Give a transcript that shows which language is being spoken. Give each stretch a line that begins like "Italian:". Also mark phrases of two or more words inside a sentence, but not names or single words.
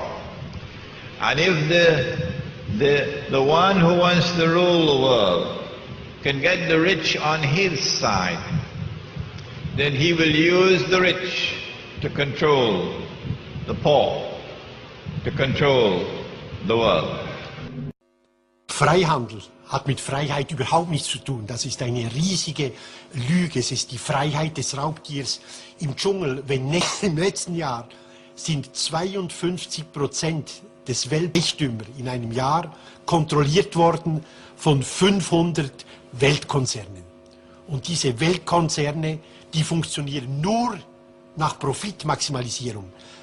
English: And if the one who wants to rule the world can get the rich on his side, then he will use the rich to control the poor, to control the world.
German: Freihandel hat mit Freiheit überhaupt nichts zu tun. Das ist eine riesige Lüge. Es ist die Freiheit des Raubtiers im Dschungel. Im letzten Jahr sind 52% des Weltreichtümers in einem Jahr kontrolliert worden von 500 Weltkonzernen. Und diese Weltkonzerne, die funktionieren nur nach Profitmaximalisierung.